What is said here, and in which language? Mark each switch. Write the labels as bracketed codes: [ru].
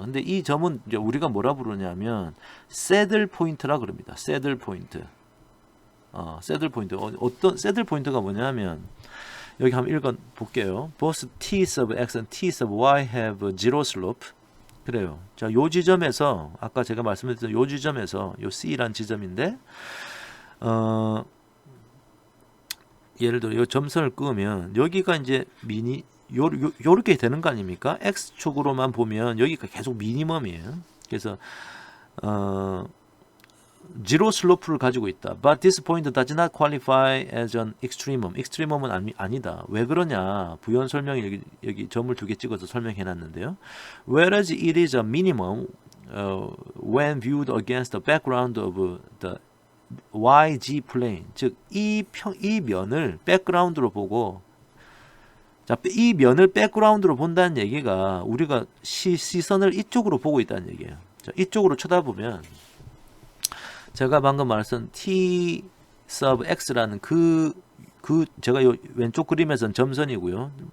[ko] 근데 이 점은 이제 우리가 뭐라 부르냐면, 새들 포인트라 그럽니다. 새들 포인트. 새들 포인트. 어떤 새들 포인트가 뭐냐면 여기 한번 읽어 볼게요. [en] Both t sub x and t sub y have zero slope. [ko] 그래요. 자, 요 지점에서 아까 제가 말씀드렸던 요 지점에서 요 C란 지점인데 예를 들어 요 점선을 끄면 여기가 이제 요렇게 되는 거 아닙니까? X축으로만 보면 여기가 계속 미니멈이에요. 그래서 제로 슬로프를 가지고 있다. [en] But this point does not qualify as an extremum. [ko] extremum은 아니다. 왜 그러냐? 부연 설명이 여기 점을 2개 찍어서 설명해 놨는데요. [en] Whereas it is a minimum when viewed against the background of the YG plane. [ko] 즉, 이 면을 백그라운드로 보고, 자, 이 면을 백그라운드로 본다는 얘기가 우리가 시선을 이쪽으로 보고 있다는 얘기예요. 자, 이쪽으로 쳐다보면 제가 방금 말했던 t sub x라는 제가 요 왼쪽 그림에서는 점선이고요.